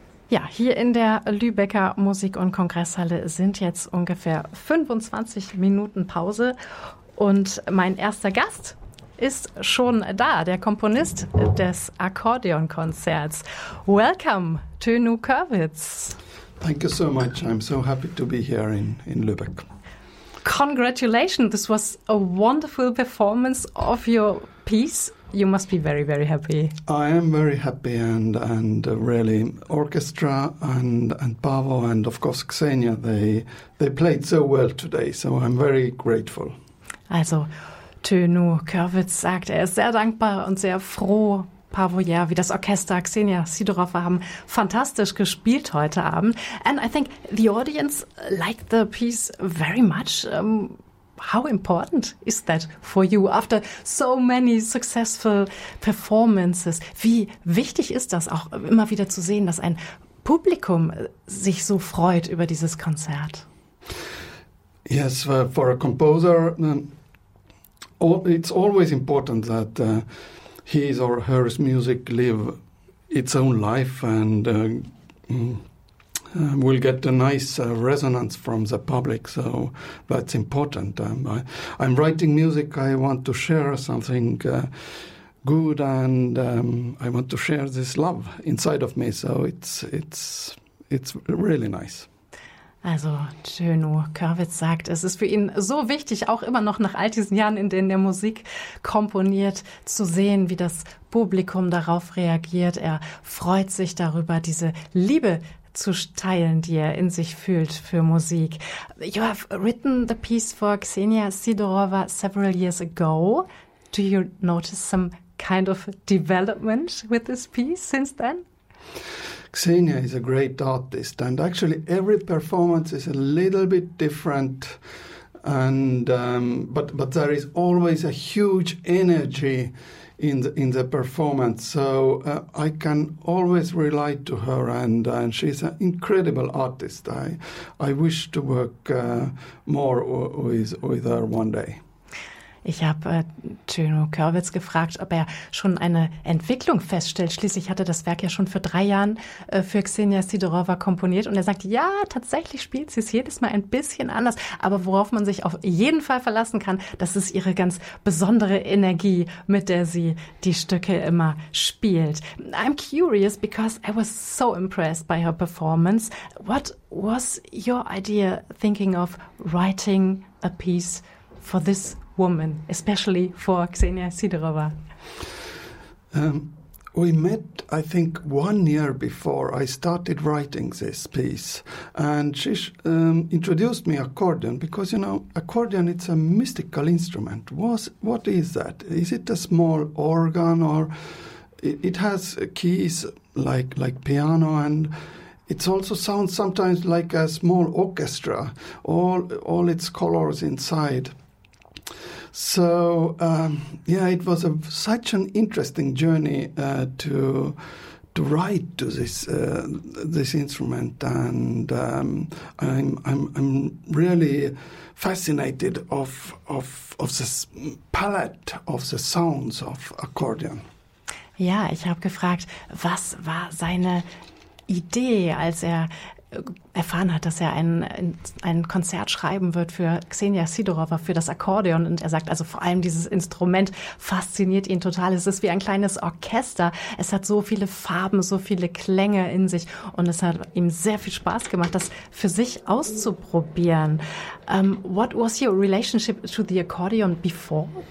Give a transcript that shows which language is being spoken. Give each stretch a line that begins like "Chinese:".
German: Ja, hier in der Lübecker Musik- und Kongresshalle sind jetzt ungefähr 25 Minuten Pause und mein erster Gast ist schon da, der Komponist des Akkordeonkonzerts.
English: Welcome, Tönu Körwitz. Thank you so much. I'm so happy to be here in Lübeck. Congratulations. This was a wonderful performance of your piece. You must be very, very happy. I am very happy and really orchestra and Paavo and of course Xenia, they played so well today. So I'm very grateful.
German: Also Tönu Körwitz sagt, er ist sehr dankbar und sehr froh. Paavo, ja, wie das Orchester, Xenia Sidorova haben fantastisch gespielt heute Abend.
English: And I think the audience liked the piece very much. How important is that for you after so many successful performances?
German: Wie wichtig ist das auch immer wieder zu sehen, dass ein Publikum sich so freut über dieses Konzert?
English: Yes, for a composer, it's always important that his or her music live its own life and will get a nice resonance from the public. So that's important. I'm writing music. I want to share something good, and I want to share this love inside of me. So it's really nice.
German: Also Tönu Körwitz sagt, es ist für ihn so wichtig, auch immer noch nach all diesen Jahren, in denen er Musik komponiert, zu sehen, wie das Publikum darauf reagiert. Er freut sich darüber, diese Liebe zu teilen, die er in sich fühlt für Musik.
English: You have written the piece for Xenia Sidorova several years ago. Do you notice some kind of development with this piece since then? Xenia is a great artist, and actually every performance is a little bit different, and but there is always a huge energy in the performance. So I can always rely to her, and she's an incredible artist. I wish to work more with her one day.
German: Ich habe Tönu Körwitz gefragt, ob er schon eine Entwicklung feststellt. Schließlich hatte das Werk ja schon vor 3 Jahren für Xenia Sidorova komponiert. Und er sagt, ja, tatsächlich spielt sie es jedes Mal ein bisschen anders. Aber worauf man sich auf jeden Fall verlassen kann, das ist ihre ganz besondere Energie, mit der sie die Stücke immer spielt.
English: I'm curious because I was so impressed by her performance. What was your idea thinking of writing a piece for this woman, especially for Xenia Sidorova? We met, I think, 1 year before I started writing this piece. And she introduced me accordion because, you know, accordion, it's a mystical instrument. What is that? Is it a small organ or it has keys like piano, and it also sounds sometimes like a small orchestra, all its colors inside. So, it was such an interesting journey to write to this instrument, and I'm really fascinated of the palette of the sounds of accordion. Ja, ich habe gefragt, was war seine Idee, als er erfahren hat, dass er ein Konzert schreiben wird für Xenia Sidorova, für das Akkordeon. Und er sagt, also vor allem dieses Instrument fasziniert ihn total. Es ist wie ein kleines Orchester. Es hat so viele Farben, so viele Klänge in sich. Und es hat ihm sehr viel Spaß gemacht, das für sich auszuprobieren. What was your relationship to the accordion before?